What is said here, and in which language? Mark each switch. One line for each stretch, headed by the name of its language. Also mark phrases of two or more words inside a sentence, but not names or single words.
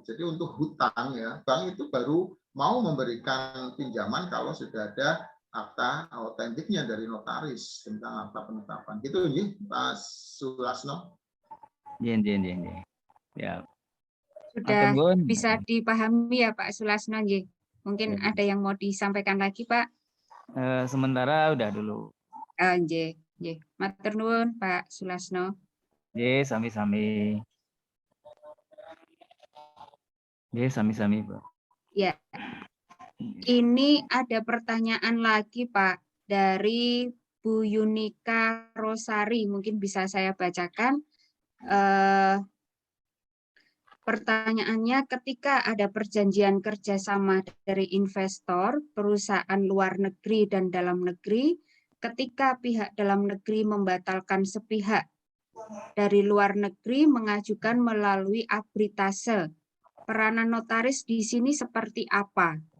Indonesian: Jadi untuk hutang ya, bank itu baru mau memberikan pinjaman kalau sudah ada akta autentiknya dari notaris tentang akta penetapan. Gitu ya, Pak Sulasno. Ya. Sudah bisa dipahami ya Pak Sulasno, nggih. Mungkin ada yang mau disampaikan lagi, Pak? Sementara udah dulu. Nggih.
Javanese: Matur nuwun Pak Sulasno. Nggih, sami-sami. Nggih, sami-sami, Pak.
Indonesian: Ya. Ini ada pertanyaan lagi, Pak, dari Bu Yunika Rosari. Mungkin bisa saya bacakan. Pertanyaannya, ketika ada perjanjian kerjasama dari investor, perusahaan luar negeri dan dalam negeri, ketika pihak dalam negeri membatalkan sepihak dari luar negeri mengajukan melalui arbitrase, peranan notaris di sini seperti apa?